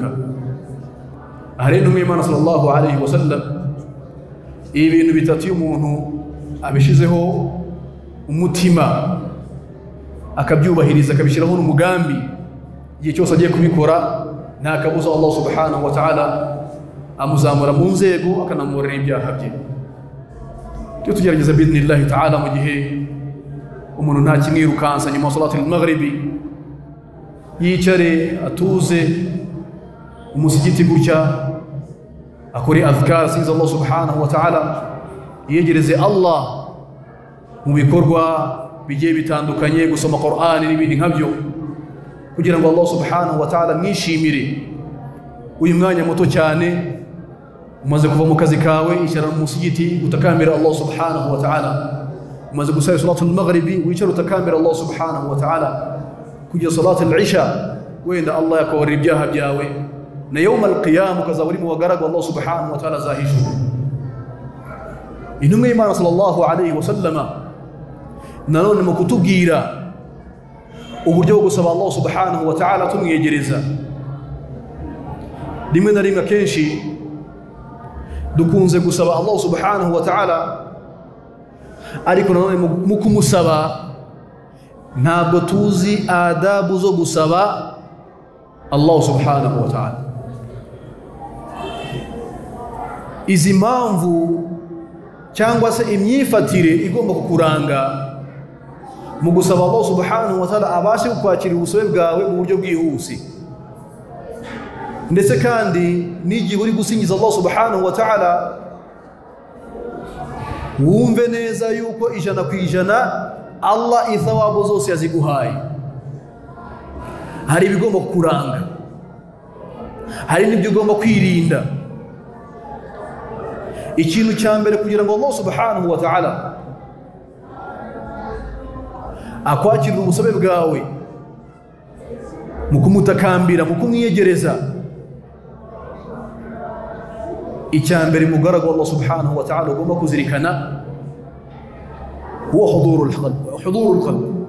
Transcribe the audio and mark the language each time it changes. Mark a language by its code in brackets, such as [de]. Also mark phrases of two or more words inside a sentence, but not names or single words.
[rw] Aha rero intumwa y'Imana [ar] صلى الله عليه وسلم [rw] ibintu bitatu iyo umuntu abishizeho umutima akabyubahiriza akabishyiraho n'umugambi, igihe cyose agiye kubikora nta kabuza [ar] الله سبحانه وتعالى [rw] amuzamura mu nzego akanamurira ibyaha bye. Tugerageza [ar] بإذن الله تعالى [rw] mu gihe umuntu nta kimwirukansa nyuma ya [ar] صلاة المغرب, [rw] yicare atuze umusigiti gutya, akore azkar sinza [ar] الله سبحانه وتعالى, [rw] yegereze Allah mu bikorwa bigiye bitandukanye, gusoma Qur'ani n'ibindi nkabyo, kugira ngo [ar] الله سبحانه وتعالى [rw] mwishimire. Uyu mwanya muto cyane umaze kuva mu kazi kawe, icara mu musigiti utakambira [ar] الله سبحانه وتعالى, [rw] umaze gusara [ar] صلاة المغرب [rw] wicara utakambira [ar] الله سبحانه وتعالى, [rw] kujya [ar] صلاة العشاء [rw] wenda Allah yakubarira ibyaha byawe, na [ar] يوم القيام [rw] ukazaba uri mu bagaragu [ar] الله سبحانه وتعالى [rw] zahishura. Intumwa y'Imana [ar] صلى الله عليه وسلم [rw] nanone mu kutubwira uburyo bwo gusaba [ar] الله سبحانه وتعالى [rw] tumwegereza, rimwe na rimwe kenshi dukunze gusaba [ar] الله سبحانه وتعالى, [rw] ariko nanone mu kumusaba ntabwo tuzi adabu zo gusaba [ar] الله سبحانه وتعالى. [rw] Izi mpamvu cyangwa se imyifatire igomba kukuranga mu gusaba [ar] الله سبحانه وتعالى [rw] abashe kukwakira ubusabe bwawe mu buryo bwihuse, ndetse kandi n'igihe uri gusingiza [ar] الله سبحانه وتعالى [rw] wumve neza yuko 100% Allah ithawabu zose yaziguhaye. Hari ibigomba kukuranga, hari n'ibyo ugomba kwirinda. Ikintu cya mbere kugira ngo [ar] الله سبحانه وتعالى [rw] akwakirira ubusabe bwawe mu kumutakambira, mu kumwiyegereza, icya mbere mugaragu [ar] الله سبحانه وتعالى [rw] ugomba kuzirikana [ar] هو حضور القلب.